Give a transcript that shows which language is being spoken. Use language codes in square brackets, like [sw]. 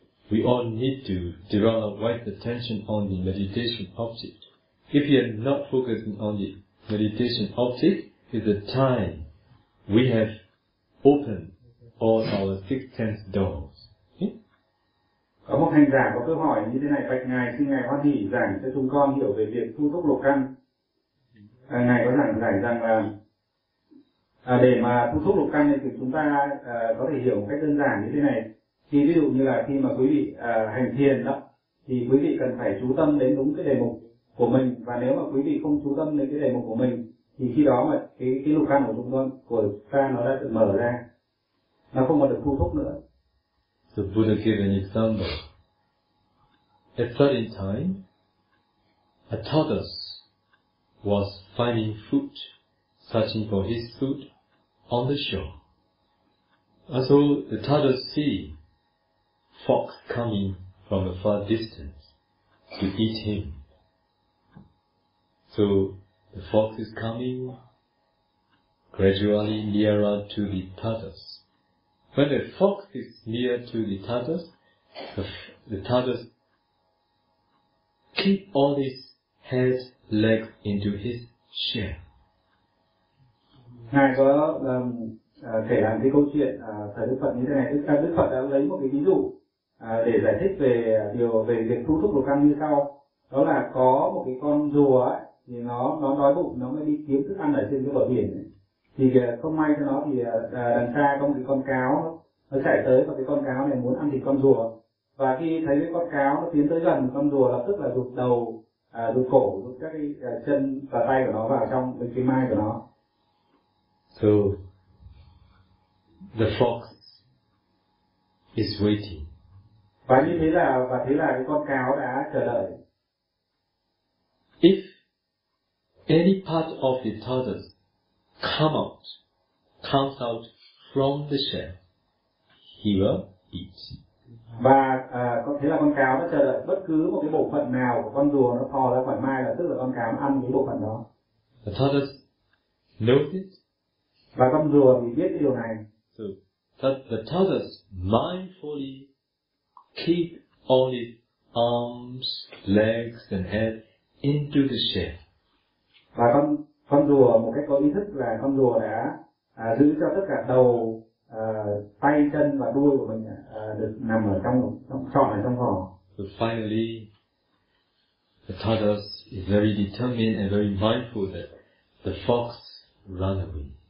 [en] We all need to develop right attention on the meditation object. If you are not focusing on the meditation object, is the time we have opened all our six sense doors. [vi] Có một hành giả có câu hỏi như thế này: Bạch ngài, xin ngài hoan hỷ giảng cho chúng con hiểu về việc thu thúc lục căn. Ngài có giải rằng là để mà thu thúc lục căn thì chúng ta có thể hiểu một cách đơn giản như thế này. Thì ví dụ như là khi mà quý vị hành thiền đó, thì quý vị cần phải chú tâm đến đúng cái đề mục của mình, và nếu mà quý vị không chú tâm đến cái đề mục của mình thì khi đó mà cái lục căn của chúng ta nó đã được mở ra, nó không còn được thu thúc nữa. [en] The Buddha gave an example. At certain time, a tortoise was finding food, searching for his food on the shore. And so the tortoise see fox coming from a far distance to eat him. So the fox is coming gradually nearer to the tortoise. When the fox is near to the tortoise, the tortoise keep all his head, legs into his shell. [vi] Ngài có kể lại cái câu chuyện thời Đức Phật như thế này. Tức là Đức Phật đã lấy một cái ví dụ để giải thích về điều về việc thu thúc lục căn như sau. Đó là có một cái con rùa ấy, thì nó đói bụng, nó mới đi kiếm thức ăn ở trên cái bờ biển ấy. Thì không may cho nó thì đằng xa có một cái con cáo, nó chạy tới và cái con cáo này muốn ăn thịt con rùa. Và khi thấy cái con cáo nó tiến tới gần, con rùa lập tức là rụt đầu, rụt cổ, rụt các cái chân và tay của nó vào trong cái mai của nó. [en] So, the fox is waiting. [vi] Và thế là cái con cáo đã chờ đợi. [en] If any part of the tortoise comes out from the shell, he will eat. [vi] Và thế là con cáo nó chờ đợi bất cứ một cái bộ phận nào của con rùa nó thò ra khỏi mai là tức là con cáo ăn cái bộ phận đó. [en] The tortoise knows it. [vi] Và con rùa thì biết cái điều này. [en] So the tortoise mindfully keep all its arms, legs and head into the shell. [vi] Và con rùa một cách có ý thức là con rùa đã giữ cho tất cả đầu, tay, chân và đuôi của mình được nằm ở trong vỏ. [en] So finally, the tortoise is very determined and very mindful that the fox run away.